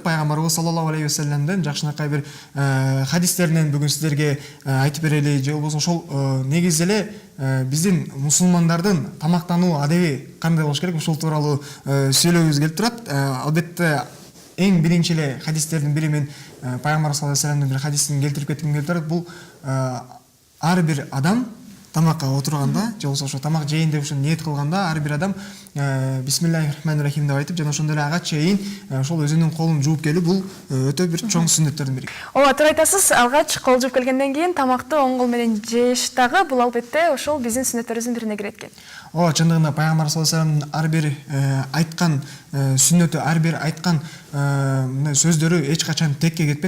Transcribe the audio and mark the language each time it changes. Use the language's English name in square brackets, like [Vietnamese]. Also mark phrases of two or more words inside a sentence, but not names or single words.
[Kyrgyz] Пайгамбарыбыз [Arabic] صلى الله عليه وسلم [Kyrgyz] жакшынакай бир хадистеринен бүгүн сиздерге айтып берели, же болбосо ошол негизи эле биздин мусулмандардын тамактануу адеби кандай болуш керек, ушул тууралуу сүйлөгүбүз келип турат. Албетте эң биринчи эле хадистердин бири мен пайгамбар [Arabic] صلى الله عليه وسلم [Kyrgyz] бир хадисин келтирип кетким келип турат. Бул ар бир адам тамакка отурганда, же болбосо ошо тамак жейин деп ушуну ниет кылганда ар бир адам [Arabic] بسم الله الرحمن الرحيم [Kyrgyz] деп айтып, жана ошондой эле ага чейин ошол өзүнүн колун жууп келүү бул өтө бир чоң сүннөттөрдүн бири. Ооба, туура айтасыз. Алгач кол жууп келгенден кийин тамакты оң кол менен жеш дагы бул албетте ошол биздин сүннөттөрүбүздүн бирине кирет экен. Ооба, чындыгында пайгамбар [Arabic] صلى الله عليه وسلم [Kyrgyz] ар бир айткан сүннөтү, ар бир айткан сөздөрү эч качан текке кетпейт.